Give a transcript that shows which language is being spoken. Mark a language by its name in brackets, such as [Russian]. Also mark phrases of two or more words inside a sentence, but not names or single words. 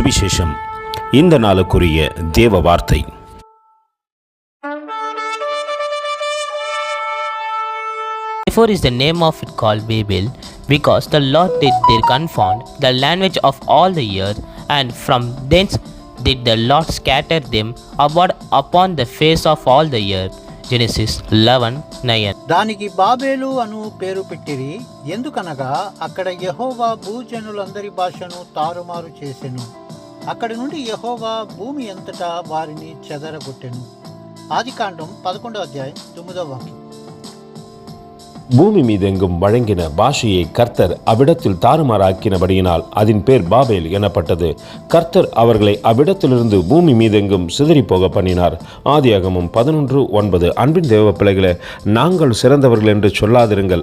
[Tamil] சுவிசேஷம். இந்த நாளுக்குரிய தேவ வார்த்தை. [English] Therefore is the name of it called Babel, because the Lord did there confound the language of all the earth, and from thence did the Lord scatter them abroad upon the face of all the earth. Genesis 11:9. [Telugu] దానికి బాబేలు అను పేరు పెట్టిరి, ఎందుకనగా అక్కడ యెహోవా భూజనులందరి భాషను తారుమారు చేసెను. అక్కడి నుండి యెహోవా భూమి అంతటా వారిని చెదరగొట్టెను. ఆదికాండం 11:9. [Tamil] பூமி மீதெங்கும் வழங்கின பாஷையை கர்த்தர் அவ்விடத்தில் தாறுமாறாக்கினபடியினால் அதன் பேர் பாபேல் எனப்பட்டது. கர்த்தர் அவர்களை அவ்விடத்திலிருந்து பூமி மீதெங்கும் சிதறி போக பண்ணினார். ஆதியாகமம் 11:9. அன்பின் தேவ பிள்ளைகளே, நாங்கள் சிறந்தவர்கள் என்று சொல்லாதிருங்கள்.